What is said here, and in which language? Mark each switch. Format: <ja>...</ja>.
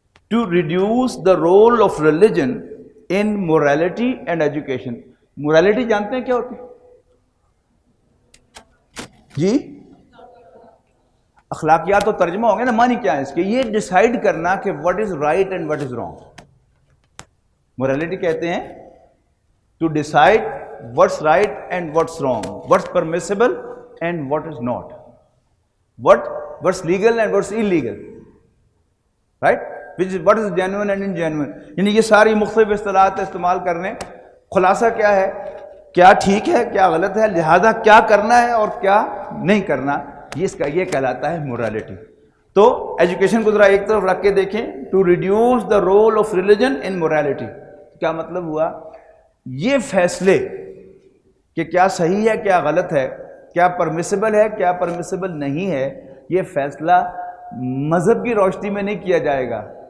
<en>To reduce the role of religion in morality and education.</en> <ur>morality جانتے ہیں کیا ہوتی ہے جی؟ اخلاقیات تو ترجمہ ہو گیا نا. معنی کیا ہے اس کے؟ یہ ڈیسائیڈ کرنا کہ</ur> <en>what is right and what is wrong. morality</en> <ur>کہتے ہیں</ur> <en>to decide what's right and what's wrong, what's permissible and what is not, what's legal and what's illegal, right? what is genuine and ingenuine.</en> <ur>یعنی یہ ساری مختلف اصطلاحات استعمال کرنے. خلاصہ کیا ہے؟ کیا ٹھیک ہے، کیا غلط ہے، لہذا کیا کرنا ہے اور کیا نہیں کرنا، یہ کہلاتا ہے morality. تو ایجوکیشن کو ذرا ایک طرف رکھ کے دیکھیں.</ur> <en>to reduce the role of religion in morality</en> <ur>کیا مطلب ہوا؟ یہ فیصلے کہ کیا صحیح ہے، کیا غلط ہے، کیا پرمیسیبل ہے، کیا پرمیسیبل نہیں ہے، یہ فیصلہ مذہب کی روشنی میں نہیں کیا جائے گا.</ur>